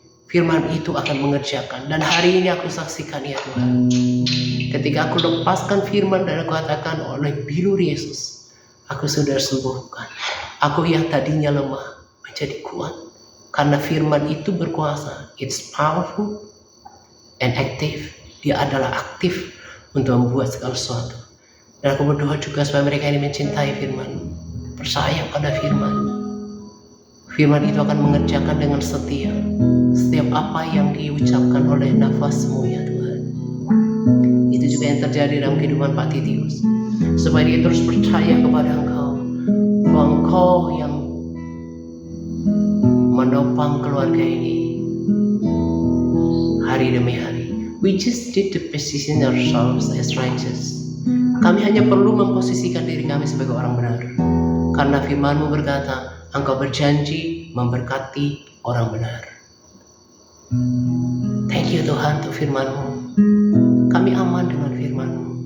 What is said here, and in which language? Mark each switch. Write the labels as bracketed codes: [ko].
[id] Firman itu akan mengerjakan. Dan hari ini aku saksikan ya Tuhan. Ketika aku lepaskan firman dan aku katakan oleh bilur Yesus, aku sudah sembuhkan. Aku yang tadinya lemah menjadi kuat. Karena firman itu berkuasa. [en] It's powerful and active. [id] Dia adalah aktif untuk membuat segala sesuatu. Dan aku berdoa juga supaya mereka ini mencintai firman, percaya pada firman. Firman itu akan mengerjakan dengan setia setiap apa yang diucapkan oleh nafasmu ya Tuhan. Itu juga yang terjadi dalam kehidupan Pak Titius. Supaya dia terus percaya kepada Engkau, bahwa Engkau yang menopang keluarga ini hari demi hari. [en] We just need to position ourselves as righteous. [id] Kami hanya perlu memposisikan diri kami sebagai orang benar. Karena firman-Mu berkata, Engkau berjanji memberkati orang benar. [en] Thank you [id] Tuhan untuk firman-Mu. Kami aman dengan firman-Mu.